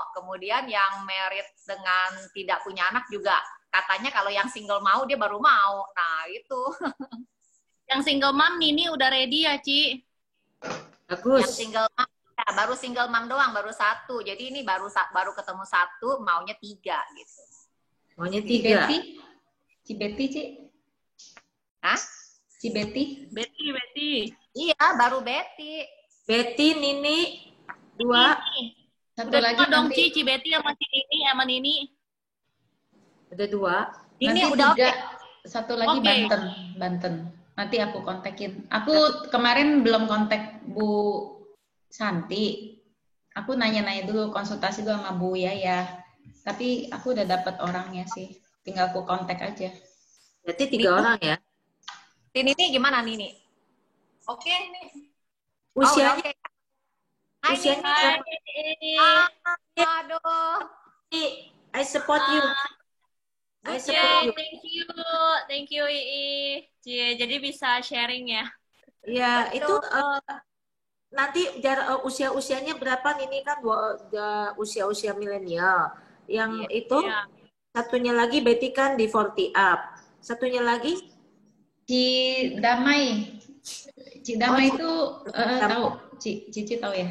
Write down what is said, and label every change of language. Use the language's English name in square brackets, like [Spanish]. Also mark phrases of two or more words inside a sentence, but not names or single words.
[Indonesian] Kemudian yang married dengan tidak punya anak juga katanya kalau yang single mau dia baru mau. Nah itu. Yang [English] single mom [Indonesian] Nini udah ready ya, Ci? Bagus. Yang [English] single mom [Indonesian] ya, baru [English] single mom [Indonesian] doang, baru satu. Jadi ini baru ketemu satu, maunya 3 gitu. Maunya 3. Ci Betty, Ci. Hah? Ci Betty? Betty. Iya, baru Betty. Betty, Nini, 2. Satu udah lagi dong, nanti. Ci Betty sama Nini sama Nini. Udah 2. Ini udah 3. oke. Satu lagi Oke. Banten. Nanti aku kontakin. Aku kemarin belum kontak Bu Santi. Aku nanya-nanya dulu, konsultasi dulu sama Bu Yaya. Tapi aku udah dapat orangnya sih. Tinggal aku kontak aja. Berarti 3 orang ya? Nini gimana Nini? Oke nih. Usianya? Oke. Usianya berapa? Aduh. [English] I support you. I support you. Thank you, Ii. [Indonesian] Jadi bisa sharing ya. Iya, itu nanti usia-usianya berapa? Ini kan usia-usia milenial. Yang itu satunya lagi Betty kan di 40 up. Satunya lagi Ci Damai itu tahu, Cici tahu ya?